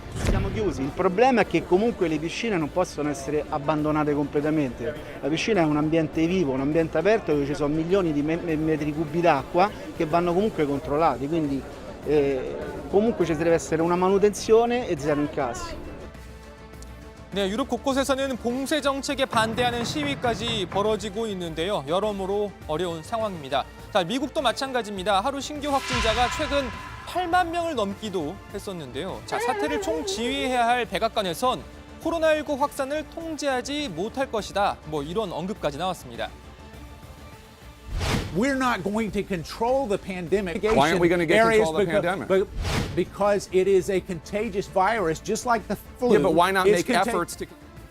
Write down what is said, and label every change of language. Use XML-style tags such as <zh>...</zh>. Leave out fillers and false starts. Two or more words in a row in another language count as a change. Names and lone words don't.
<it>Siamo chiusi, il problema è che comunque le piscine non possono essere abbandonate completamente. La piscina è un ambiente vivo, un ambiente aperto dove ci sono milioni di metri cubi d'acqua che vanno comunque controllati, quindi comunque ci deve essere una manutenzione e zero incassi.</it> <ko>네, 유럽 곳곳에서는 봉쇄 정책에 반대하는 시위까지 벌어지고 있는데요. 여러모로 어려운 상황입니다. 자, 미국도 마찬가지입니다. 하루 신규 확진자가 최근 8만 명을 넘기도 했었는데요. 자, 사태를 총지휘해야 할 백악관에선 코로나19 확산을 통제하지 못할 것이다. 뭐 이런 언급까지 나왔습니다.</ko> <en>We're not going to control the pandemic. Why aren't we going to get control of the pandemic? Because it is a contagious virus, just like the flu. Yeah, but why not It's make efforts to...</en>